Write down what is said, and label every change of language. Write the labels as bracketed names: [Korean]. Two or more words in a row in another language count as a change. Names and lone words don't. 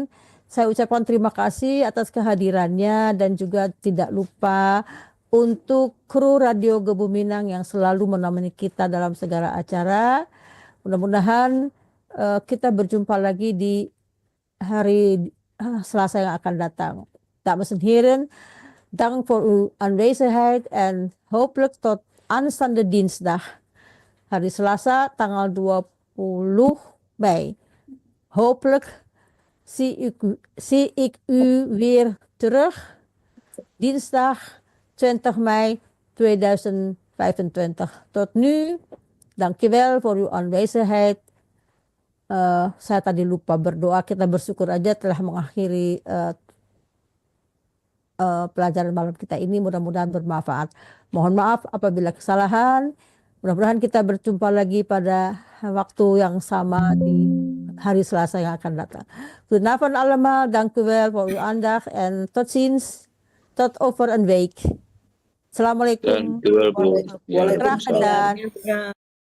[Indonesian] Saya ucapkan terima kasih atas kehadirannya, dan juga tidak lupa untuk kru Radio Gebu Minang yang selalu menemani kita dalam segala acara. Mudah-mudahan kita berjumpa lagi di hari Selasa yang akan datang. [Dutch] Dames en heren, dank voor uw aanwezigheid en hopelijk tot aanstaande dinsdag. [Indonesian] Hari Selasa tanggal 20 Mei. [Dutch] Hopelijk zie ik u weer terug dinsdag 20 Mei 2025. Tot nu, dankjewel voor uw aanwezigheid. [Indonesian] Saya tadi lupa berdoa, kita bersyukur aja telah mengakhiri pelajaran malam kita ini. Mudah-mudahan bermanfaat. Mohon maaf apabila kesalahan. Mudah-mudahan kita berjumpa lagi pada waktu yang sama di hari Selasa yang akan datang. [Dutch] Goedenavond allemaal, dank u wel voor uw aandacht en tot ziens. Tot over een week. Assalamualaikum. Dankjewel, Bu. Waalaikumsalam. Graag gedaan. [Indonesian] Ya.